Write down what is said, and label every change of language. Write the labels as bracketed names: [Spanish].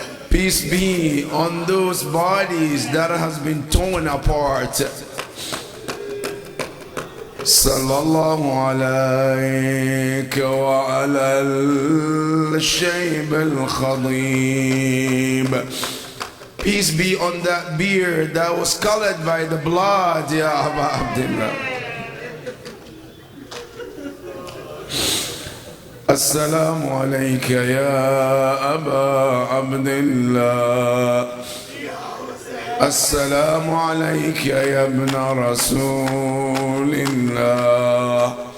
[English] Peace be on those bodies that has been torn apart. [Arabic] صلى الله عليك وعلى الشيب الخضيب. [English] Peace be on that beard that was colored by the blood, Ya Aba Abdullah. [Arabic] السلام عليك يا أبا عبد الله. السلام عليك يا ابن رسول الله.